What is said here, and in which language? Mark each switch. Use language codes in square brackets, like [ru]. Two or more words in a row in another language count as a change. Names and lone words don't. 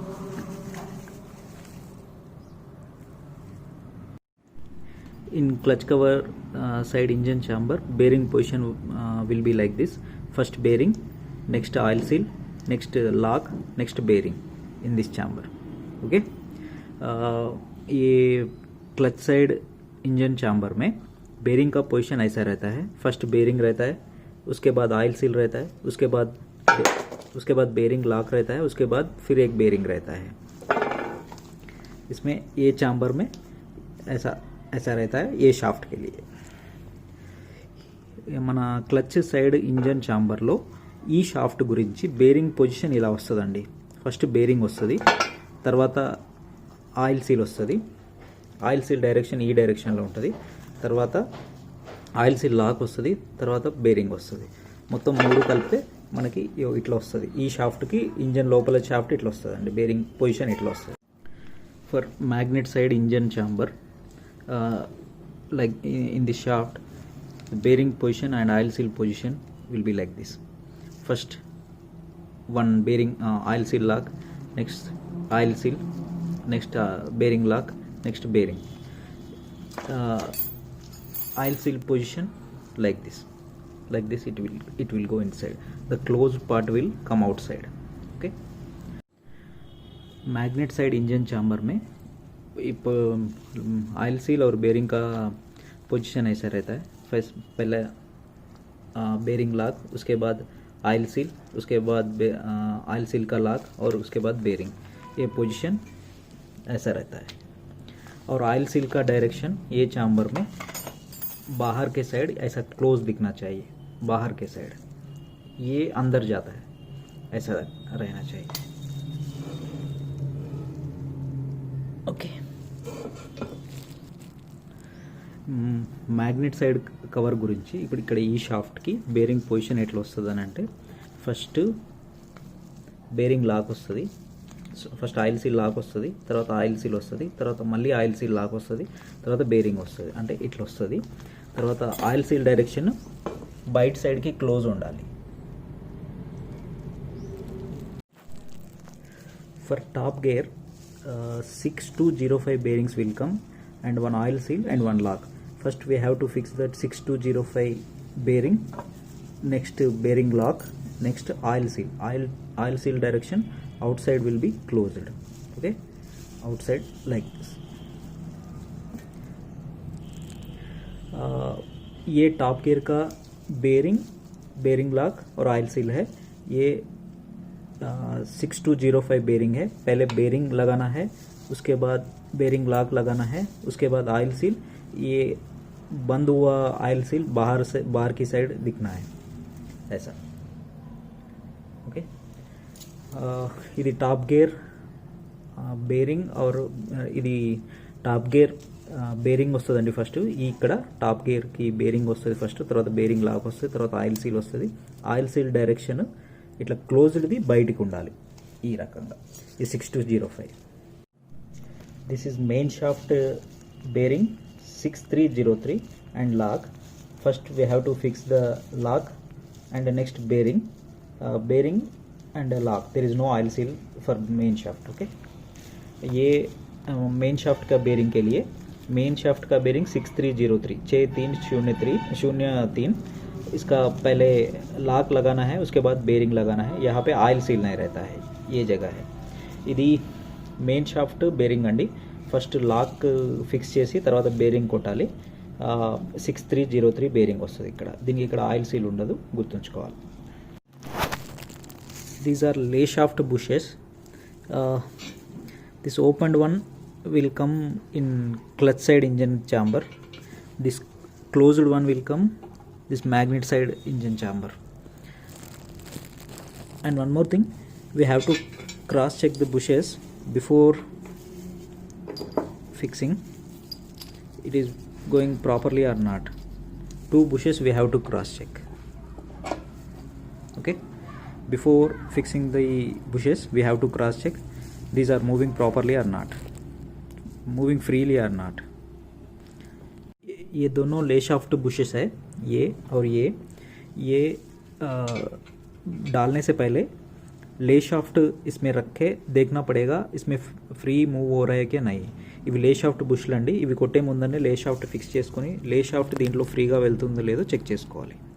[en] In clutch cover side engine chamber, bearing position will be like this. First bearing, next oil seal, next lock, next bearing in this chamber. Okay. [hi] ये क्लच साइड इंजन चैम्बर में बेरिंग का पोजीशन ऐसा रहता है. फर्स्ट बेरिंग रहता है, उसके बाद ऑयल सील रहता है, उसके बाद बेरिंग लॉक रहता है, उसके बाद फिर एक बेरिंग रहता है. इसमें ये चैम्बर में ऐसा रहता है ये शाफ्ट के लिए. [te] మన క్లచ్ సైడ్ ఇంజన్ ఛాంబర్లో ఈ షాఫ్ట్ గురించి బేరింగ్ పొజిషన్ ఇలా వస్తుందండి. ఫస్ట్ బేరింగ్ వస్తుంది, తర్వాత ఆయిల్ సీల్ వస్తుంది. ఆయిల్ సీల్ డైరెక్షన్ ఈ డైరెక్షన్లో ఉంటుంది. తర్వాత ఆయిల్ సీల్ లాక్ వస్తుంది, తర్వాత బేరింగ్ వస్తుంది. మొత్తం మూడు కలిపితే మనకి ఇట్లా వస్తుంది. ఈ షాఫ్ట్కి ఇంజన్ లోపల షాఫ్ట్ ఇట్లా వస్తుంది అండి. బేరింగ్ పొజిషన్ ఇట్లా వస్తుంది. [en] for magnet side engine chamber like in this shaft, the bearing position and oil seal position will be like this. First one bearing oil seal lock, next oil seal, next bearing lock, next bearing. Oil seal position like this it will go inside. The closed part will come outside. [hi] Okay. [en] magnet side engine chamber [hi] में ऑयल सील और बेरिंग का पोजीशन ऐसा रहता है. फर्स्ट पहले बेरिंग लॉक, उसके बाद ऑयल सील, उसके बाद ऑयल सील का लॉक और उसके बाद बेरिंग. ये पोजीशन ऐसा रहता है. और ऑयल सील का डायरेक्शन ये चैम्बर में बाहर के साइड ऐसा क्लोज दिखना चाहिए. बाहर के साइड ये अंदर जाता है, ऐसा रहना चाहिए. [te] ఓకే. మ్యాగ్నెట్ సైడ్ కవర్ గురించి ఇప్పుడు ఇక్కడ ఈ షాఫ్ట్కి బేరింగ్ పొజిషన్ ఎట్లా వస్తుంది అని అంటే, ఫస్ట్ బేరింగ్ లాక్ వస్తుంది, ఫస్ట్ ఆయిల్ సీల్ లాక్ వస్తుంది, తర్వాత ఆయిల్ సీల్ వస్తుంది, తర్వాత మళ్ళీ ఆయిల్ సీల్ లాక్ వస్తుంది, తర్వాత బేరింగ్ వస్తుంది. అంటే ఇట్లా వస్తుంది. తర్వాత ఆయిల్ సీల్ డైరెక్షన్ బయట సైడ్కి క్లోజ్ ఉండాలి. [en] for top gear 6205 bearings will come and one oil seal and one lock. First we have to fix that 6205 bearing, next bearing lock, next oil seal. Oil seal direction outside will be closed. Okay, outside like this. [hi] ये टॉप गियर का बेरिंग लॉक और ऑयल सील है. ये 6205 बेरिंग है. पहले बेरिंग लगाना है, उसके बाद बेरिंग लॉक लगाना है, उसके बाद ऑयल सील. ये बंद हुआ ऑयल सील बाहर की साइड दिखना है ऐसा. ओके. [te] ఇది టాప్ గేర్ బేరింగ్ और ఇది టాప్ గేర్ బేరింగ్ వస్తుందండి. ఫస్ట్ ఇక్కడ టాప్ గేర్కి బేరింగ్ వస్తుంది ఫస్ట్, తర్వాత బేరింగ్ లాక్ వస్తుంది, తర్వాత ఆయిల్ సీల్ వస్తుంది. ఆయిల్ సీల్ డైరెక్షన్ ఇట్లా క్లోజ్డ్ది బయటికి ఉండాలి ఈ రకంగా. [en] ఈ 6205. this is main shaft bearing 6303 and lock. first we have to fix the lock and next बेरिंग and lock. there is no oil seal for main shaft. okay. [hi] ये मेन शाफ्ट का बेरिंग के लिए मेन शाफ्ट का बेरिंग 6303 6303 इसका पहले लॉक लगाना है, उसके बाद बेरिंग लगाना है. यहाँ पे ऑयल सील नहीं रहता है, ये जगह है. [te] ఇది మెయిన్ షాఫ్ట్ బేరింగ్ అండి. ఫస్ట్ లాక్ ఫిక్స్ చేసి తర్వాత బేరింగ్ కొట్టాలి. 6303 బేరింగ్ వస్తుంది ఇక్కడ. దీనికి ఇక్కడ ఆయిల్ సీల్ ఉండదు, గుర్తుంచుకోవాలి. [en] these are lay shaft bushes. this opened one will come in clutch side engine chamber. This closed one will come this magnet side engine chamber. And one more thing, we have to cross check the bushes before fixing it is going properly or not. 2 bushes we have to cross check. Okay, before fixing the bushes we have to cross check these are moving properly or not, moving freely or not. [hi] ये दोनों ले शाफ्ट बुशेस है, ये और ये डालने से पहले ले शाफ्ट इसमें रख के देखना पड़ेगा इसमें [en] free move [hi] हो रहा है क्या नहीं. [te] ఇవి లే షాఫ్ట్ బుష్లు అండి. ఇవి కొట్టే ముందనే లే షాఫ్ట్ ఫిక్స్ చేసుకొని లే షాఫ్ట్ దీంట్లో ఫ్రీగా వెళ్తుందో లేదో చెక్ చేసుకోవాలి.